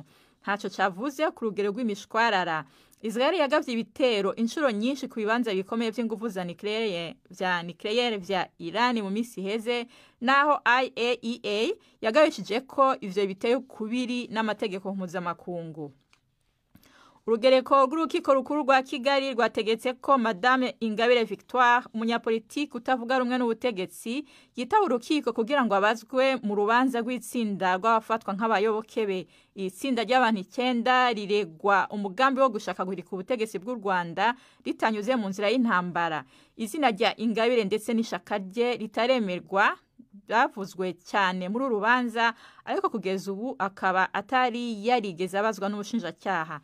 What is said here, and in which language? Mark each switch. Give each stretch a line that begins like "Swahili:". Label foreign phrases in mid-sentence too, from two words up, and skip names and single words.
Rundi: Ntaco cavuze ku rugero rw'imishwarara. Israel yagavye ibitero inshuro nyinshi ku bibanza bikomeye vy'inguvu za nucleaire vya Iran mu misi heze, naho IAEA yagabishije ko ivyo biteye kubiri n'amategeko mpuzamakungu.
Kinyarwanda: urugereko rw'urukiko rukuru rwa Kigali rwategetse ko Madame Ingabire Victoire umunyapolitiki utavuga rumwe n'ubutegetsi yitaba urukiko kugira ngo abazwe mu rubanza rw'itsinda rw'abafatwa nk'abayoboke be. Itsinda ry'abantu 9 riregwa umugambi wo gushaka guhirika ubutegetsi bw'u Rwanda ritanyuze mu nzira y'intambara. Izina rya Ingabire ndetse n'ishaka rye ritaremerwa bavuzwe cyane muri urubanza, ariko kugeza ubu akaba atari yarigeze abazwa n'ubushinjacyaha.